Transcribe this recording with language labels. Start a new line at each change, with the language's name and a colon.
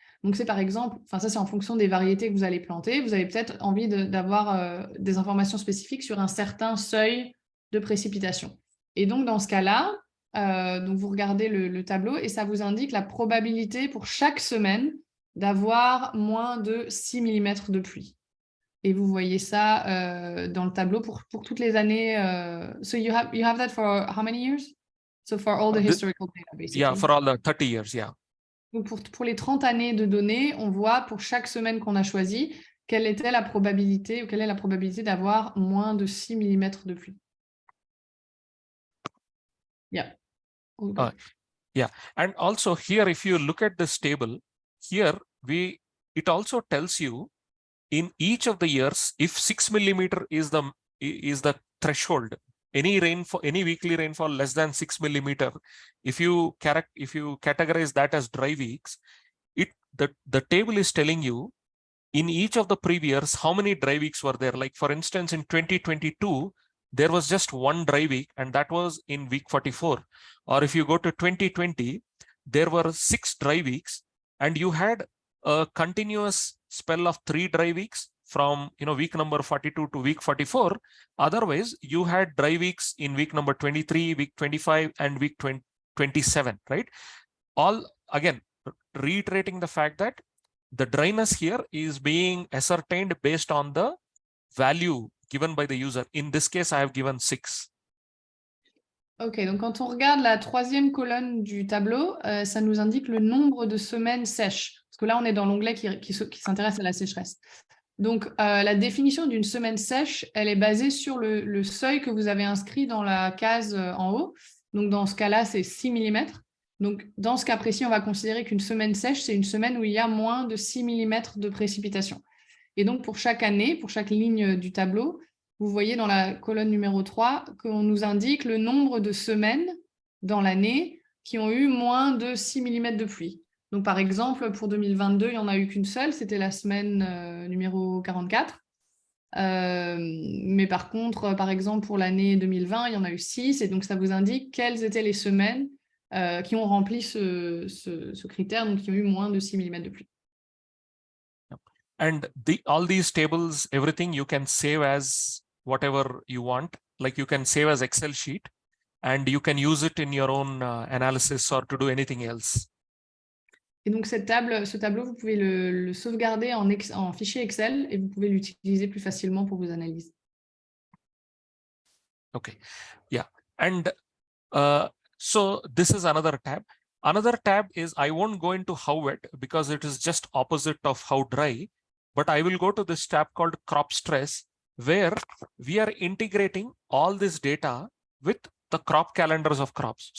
French: Donc c'est par exemple, ça c'est en fonction des variétés que vous allez planter, vous avez peut-être envie d'avoir des informations spécifiques sur un certain seuil de précipitation. Et donc dans ce cas-là, donc vous regardez le tableau et ça vous indique la probabilité pour chaque semaine d'avoir moins de 6 mm de pluie. Et vous voyez ça dans le tableau pour toutes les années.
English: So you have that for how many years? So for all the historical data, basically. Yeah, for all the 30 years, yeah.
French: Donc pour les 30 années de données, on voit pour chaque semaine qu'on a choisie, quelle était la probabilité ou quelle est la probabilité d'avoir moins de 6 mm de pluie. Yeah. Okay.
English: Yeah, and also here, if you look at this table, here it also tells you in each of the years if 6 mm is the threshold. Any rainfall, any weekly rainfall less than 6 mm, if you categorize that as dry weeks, the table is telling you in each of the previous how many dry weeks were there. Like for instance, in 2022, there was just one dry week, and that was in week 44. Or if you go to 2020, there were 6 dry weeks, and you had a continuous spell of 3 dry weeks from week number 42 to week 44. Otherwise, you had dry weeks in week number 23, week 25, and week 27, right? All again reiterating the fact that the dryness here is being ascertained based on the value given by the user. In this case, I have given 6.
French: Ok, donc quand on regarde la troisième colonne du tableau, ça nous indique le nombre de semaines sèches. Parce que là, on est dans l'onglet qui s'intéresse à la sécheresse. Donc, la définition d'une semaine sèche, elle est basée sur le seuil que vous avez inscrit dans la case en haut. Donc, dans ce cas-là, c'est 6 mm. Donc, dans ce cas précis, on va considérer qu'une semaine sèche, c'est une semaine où il y a moins de 6 mm de précipitation. Et donc, pour chaque année, pour chaque ligne du tableau, vous voyez dans la colonne numéro 3 qu'on nous indique le nombre de semaines dans l'année qui ont eu moins de 6 mm de pluie. Donc, par exemple, pour 2022, il n'y en a eu qu'une seule, c'était la semaine numéro 44. Mais par contre, par exemple, pour l'année 2020, il y en a eu 6, et donc ça vous indique quelles étaient les semaines qui ont rempli ce critère, donc qui ont eu moins de 6 mm de pluie.
English: And all these tables, everything you can save as whatever you want. Like you can save as Excel sheet, and you can use it in your own analysis or to do anything else.
French: Et donc ce tableau, vous pouvez le sauvegarder en fichier Excel et vous pouvez l'utiliser plus facilement pour vos analyses.
English: Okay, yeah, and so this is another tab. Another tab is, I won't go into how wet because it is just opposite of how dry, but I will go to this tab called crop stress, where we are integrating all this data with the crop calendars of crops.